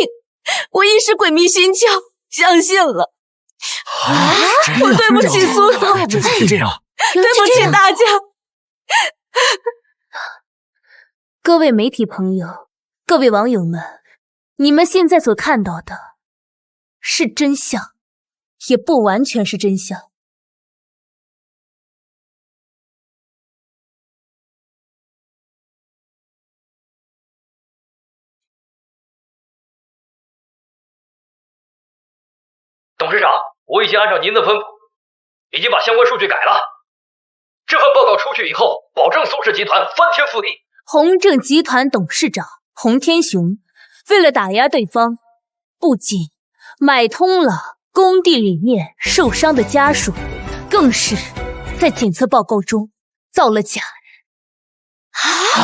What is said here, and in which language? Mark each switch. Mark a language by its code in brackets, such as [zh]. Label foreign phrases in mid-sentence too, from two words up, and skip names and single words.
[zh] 我一時鬼迷心竅，相信了。我對不起蘇總，是這樣，對不起大家。各位媒體朋友，各位網友們，你們現在所看到的是真相，也不完全是真相。董事长，我已經按照您的吩咐，已經把相關數據改了。這份報告出去以後，保證蘇氏集團翻天覆地。洪正集團董事長洪天雄為了打壓對方，不僅買通了工地裡面受傷的家屬，更是在檢測報告中造了假人。